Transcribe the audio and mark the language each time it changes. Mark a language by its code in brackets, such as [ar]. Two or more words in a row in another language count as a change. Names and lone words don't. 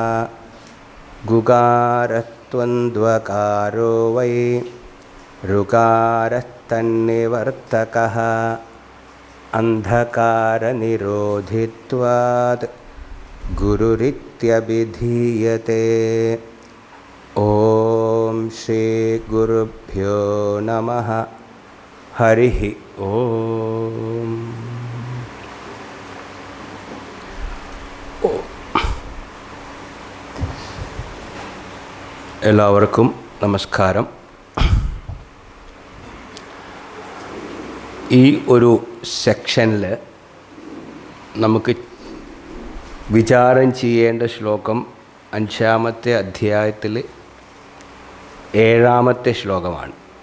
[sa] गुगारस्त्वन्द्वकारो वै ऋकारस्तन्निवर्तकः अन्धकारनिरोधित्वात् गुरुरित्यभिधीयते. ॐ श्रीगुरुभ्यो नमः. हरिः ओम. [ml] എല്ലാവർക്കും നമസ്കാരം. ഈ ഒരു സെക്ഷനിൽ നമുക്ക് വിചാരം ചെയ്യേണ്ട ശ്ലോകം 5-ാമത്തെ അധ്യായത്തിൽ 7-ാമത്തെ ശ്ലോകമാണ്.